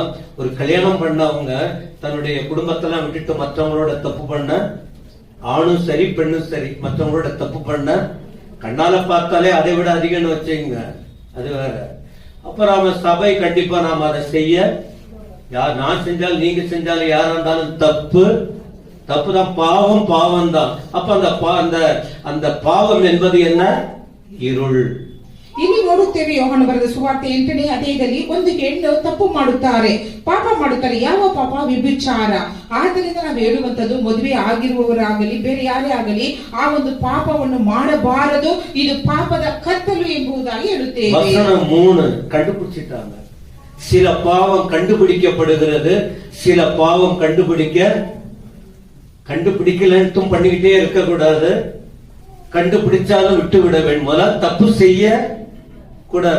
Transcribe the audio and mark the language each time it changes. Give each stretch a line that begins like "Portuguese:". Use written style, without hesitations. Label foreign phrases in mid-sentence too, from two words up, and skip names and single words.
Tamil: ஒரு கல்யாணம் பண்ணவங்க தன்னுடைய குடும்பத்தெல்லாம் விட்டுட்டு மற்றவங்களோட தப்பு பண்ண, ஆணும் சரி பெண்ணும் சரி, மற்றவங்களோட தப்பு பண்ண, கண்ணால பார்த்தாலே அதை விட அதிகம்னு வச்சுங்க, அது வேற. அப்புறம் சபை கண்டிப்பா நாம அதை செய்ய, யார் நான் செஞ்சாலும் நீங்க செஞ்சாலும் யாரா இருந்தாலும் தப்பு தான், பாவம் பாவம் தான். அப்ப அந்த பாவம் என்பது என்ன? இருள்.
Kannada: ಇಲ್ಲಿ ನೋಡುತ್ತೇವೆ ಯೋಹಾನ ಬರೆದ ಸುವಾರ್ತೆ 8ನೇ ಅಧ್ಯಾಯದಲ್ಲಿ ಒಂದು ಹೆಣ್ಣು ತಪ್ಪು ಮಾಡುತ್ತಾರೆ, ಪಾಪ ಮಾಡುತ್ತಾರೆ. ಯಾವ ಪಾಪ? ವ್ಯಭಿಚಾರ. ಆದ್ದರಿಂದ ನಾವು ಹೇಳುವಂತದ್ದು, ಮದುವೆ ಆಗಿರುವವರಾಗಲಿ ಬೇರೆ ಯಾರೇ ಆಗಲಿ ಆ ಒಂದು ಪಾಪವನ್ನು ಮಾಡಬಾರದು, ಇದು ಪಾಪದ ಕತ್ತಲು ಎಂಬುದಾಗಿ ಹೇಳುತ್ತೇವೆ.
Tamil: வசனம் 3 கண்டுபிடிச்சிட்டாங்க. சில பாவம் கண்டுபிடிக்கப்படுகிறது, சில பாவம் கண்டுபிடிக்கலன்னும் பண்ணிக்கிட்டே இருக்க கூடாது. கண்டுபிடிச்சாலும் விட்டு விட வேண்டும். முதல்ல தப்பு செய்ய கூடாது.